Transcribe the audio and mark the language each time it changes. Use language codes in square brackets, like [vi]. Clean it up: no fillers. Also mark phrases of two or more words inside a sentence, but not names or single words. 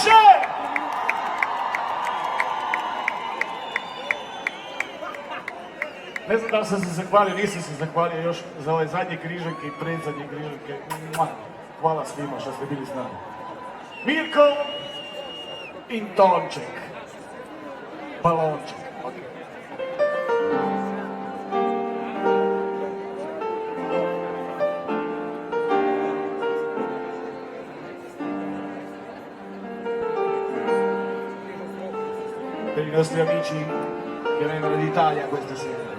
[hr] Ne znam da li sam se zahvalio, nisam se zahvalio još za ove zadnje križanke i predzadnje križanke. Hvala svima što ste bili s nama. Mirko i Tonček. Balonček. Okay. [it] Per i nostri amici che vengono d'Italia questa sera.